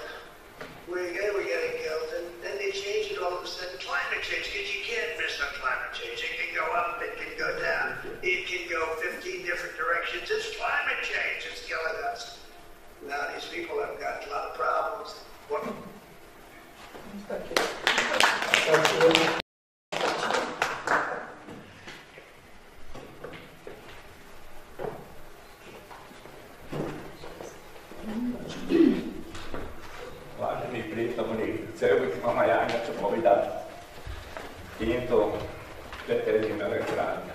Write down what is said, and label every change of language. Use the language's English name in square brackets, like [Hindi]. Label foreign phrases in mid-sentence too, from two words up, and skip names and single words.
[English] We were getting killed. And then they changed it all of a sudden. Climate change, because you can't miss on climate change. It can go up, it can go down. It can go 15 different directions. It's climate change. It's killing us. Now these people have got a lot of problems. What? [Slovak] Vážení prítomní, chcel bych vám aj ja niečo povedať týmto veterným elektrárňam.